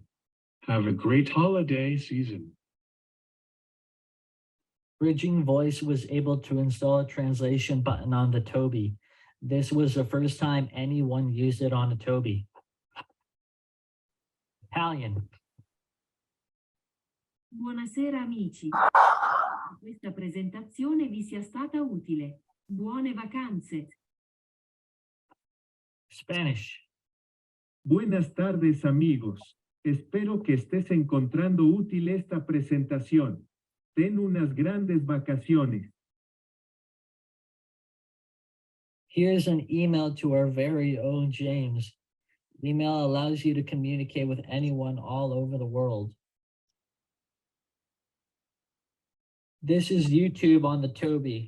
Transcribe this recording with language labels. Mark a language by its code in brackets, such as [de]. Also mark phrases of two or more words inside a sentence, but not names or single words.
[en] Have a great holiday season. Bridging Voice was able to install a translation button on the Toby. This was the first time anyone used it on a Toby. Italian. [it] Buonasera amici. Questa presentazione vi sia stata utile. Buone vacanze. [en] Spanish. [es] Buenas tardes, amigos. Espero que estés encontrando útil esta presentación. Ten unas grandes vacaciones. [en] Here's an email to our very own James. Email allows you to communicate with anyone all over the world. This is YouTube on the Toby.